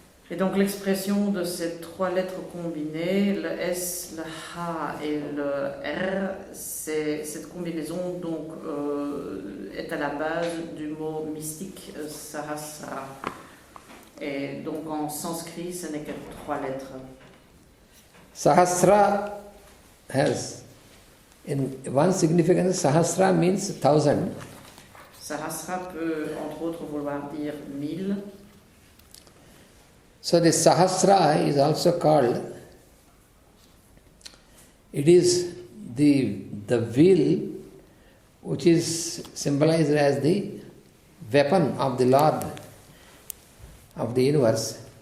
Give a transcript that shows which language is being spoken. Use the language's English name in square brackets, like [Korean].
[French] Et donc l'expression de ces 3 lettres combinées, le S, le H et le R, cette combinaison donc, est à la base du mot mystique Sahasra. Et donc en sanskrit, ce n'est que 3 lettres. [English] Sahasra has, in one significance, Sahasra means 1000. [French] Sahasra peut entre autres vouloir dire 1000. [English] So the Sahasra is also called, it is the wheel which is symbolized as the weapon of the Lord of the universe.